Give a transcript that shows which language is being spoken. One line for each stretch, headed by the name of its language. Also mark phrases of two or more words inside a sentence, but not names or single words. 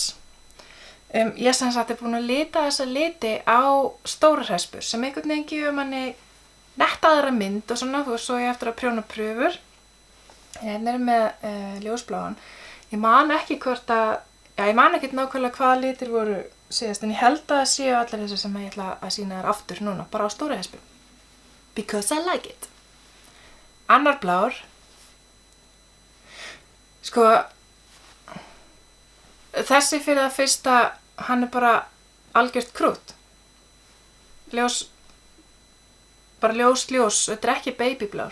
Icelandic: Ég sem sagt búin að lita þessa liti á stórar hespur sem einhvern veginn gefur manni netta aðra mynd og svona, þú veist, svo ég eftir að prjóna prufur. Hérna með ljósbláan. Ég man ekki ég man ekkert nákvæmlega hvaða litir voru síðast, en ég held að það séu allir þessi sem ég ætla að sýna þér aftur núna, bara á stóra hespu.
English: Because I like it.
Icelandic: Annar blár. Sko, þessi fyrir það fyrsta, hann bara algjört krút. Bara ljós, þetta ekki babyblár.